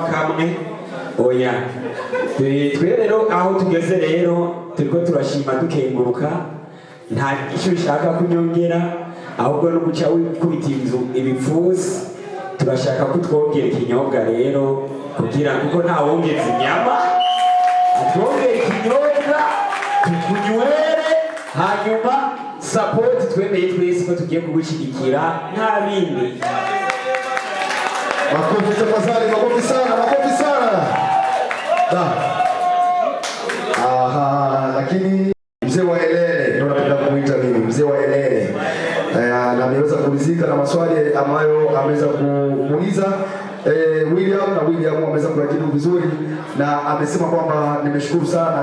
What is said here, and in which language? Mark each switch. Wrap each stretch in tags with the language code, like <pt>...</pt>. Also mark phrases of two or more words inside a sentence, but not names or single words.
<rw>kamwe oya twe rero aho tugeze rero turiko turashima dukenguruka nta icyo ushaka kunyongera ahubwo no guca wikubita inzu ibipfusi turashaka ko twongera ikinyobwa rero kugira kuko nta wongeza inyama twongera ikinyobwa tukunywere hanyuma support twemeye twese ko tugiye kugushyigikira nta bindi.</rw> <sw>Makofi tafadhali, makofi sana. Aha, lakini mzee wa Elele ndio napenda kumuita mimi, mzee wa Elele. Na ameweza kulizika na maswali ambayo ameweza kumuuliza William ameweza kuyajibu vizuri na amesema kwamba nimeshukuru sana.</sw>